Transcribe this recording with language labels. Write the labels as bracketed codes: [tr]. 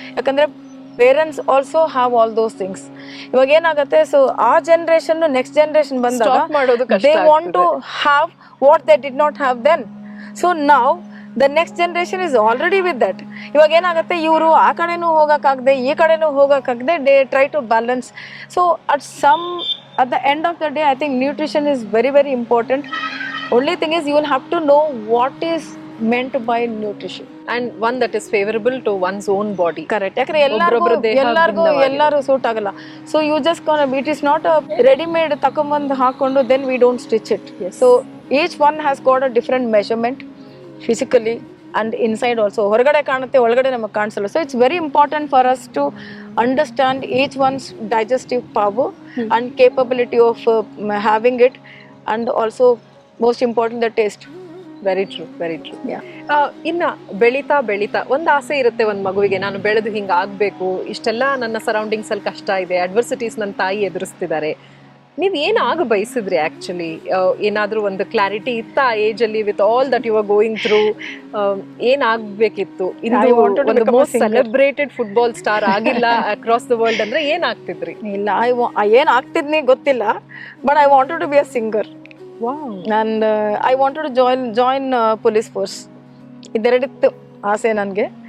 [en] ಯಾಕಂದ್ರೆ parents also have all those things. [kn] ಇವಾಗ ಏನಾಗುತ್ತೆ, ಸೊ ಆ ಜನರೇಷನ್ ನೆಕ್ಸ್ಟ್ ಜನರೇಷನ್ ಬಂದಾಗ [en] They want to have what they did not have then. So ನಾವ್ the next generation is already with that. [kn] ಇವಾಗ ಏನಾಗುತ್ತೆ, ಇವರು ಆ ಕಡೆನೂ ಹೋಗಕ್ಕಾಗದೆ [en] ಈ ಕಡೆನೂ ಹೋಗಕ್ಕಾಗದೆ they try to balance. So at the end of the day I think nutrition is very very important. Only thing is you will have to know what is meant by nutrition. And one that is favourable to one's own body. [kn] Correct. ಯಾಕಂದ್ರೆ ಒಬ್ರೊಬ್ರ ದೇಹ ಎಲ್ಲರೂ suit ಆಗಲ್ಲ. [en] so you just it is not a readymade [kn] ತಕೊಂಬಂದು ಹಾಕೊಂಡು [en] Then we don't stitch it. So each one has got a different measurement physically and inside also. [kn] ಹೊರಗಡೆ ಕಾಣುತ್ತೆ, ಒಳಗಡೆ ನಮಗೆ ಕಾಣಿಸಲ್ಲ. [en] So it's very important for us to understand each one's digestive power and capability of having it, and also most important the taste. Very true, very true. [kn] ಇನ್ನ ಬೆಳೀತಾ ಬೆಳೀತಾ ಒಂದು ಆಸೆ ಇರುತ್ತೆ ಒಂದು ಮಗುವಿಗೆ, ನಾನು ಬೆಳೆದು ಹಿಂಗೆ ಆಗಬೇಕು, ಇಷ್ಟೆಲ್ಲ ನನ್ನ ಸರೌಂಡಿಂಗ್ಸ್ ಅಲ್ಲಿ ಕಷ್ಟ ಇದೆ, ಅಡ್ವರ್ಸಿಟೀಸ್ ನನ್ನ ತಾಯಿ ಎದುರಿಸ್ತಿದ್ದಾರೆ. ನೀವು ಏನು ಆಗ ಬಯಸಿದ್ರಿ ಆಕ್ಚುಲಿ? ಏನಾದರೂ ಒಂದು ಕ್ಲಾರಿಟಿ ಇತ್ತ ಆ ಏಜ್ ಅಲ್ಲಿ [en] With all that you are going through? [kn] ಏನಾಗಬೇಕಿತ್ತು? ಒಂದು [en] most celebrated football star [kn] ಆಗಿಲ್ಲ [en] across the world [kn] ಅಂದ್ರೆ ಏನಾಗ್ತಿದ್ರಿ? ಇಲ್ಲ, ಏನ್ ಆಗ್ತಿದ್ನಿ ಗೊತ್ತಿಲ್ಲ, [en] But I wanted to be a singer. and I wanted to join police force. [kn] ಇದೆರಡಿತ್ತು ಆಸೆ ನನಗೆ.